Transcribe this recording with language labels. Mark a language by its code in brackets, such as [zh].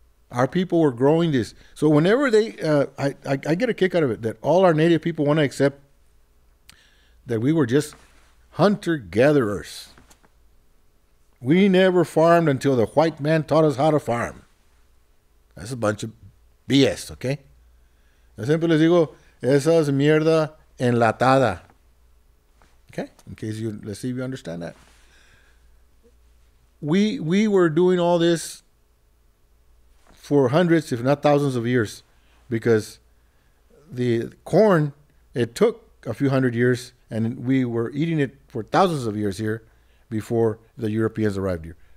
[en] Our people were growing this. So whenever they, I get a kick out of it, that all our native people want to accept that we were just hunter-gatherers. We never farmed until the white man taught us how to farm. That's a bunch of BS, okay? [es] Yo siempre les digo, esa es mierda enlatada. [en] Okay? In case let's see if you understand that. We were doing all this for hundreds, if not thousands of years, because the corn, it took a few hundred years, And we were eating it for thousands of years here before the Europeans arrived here.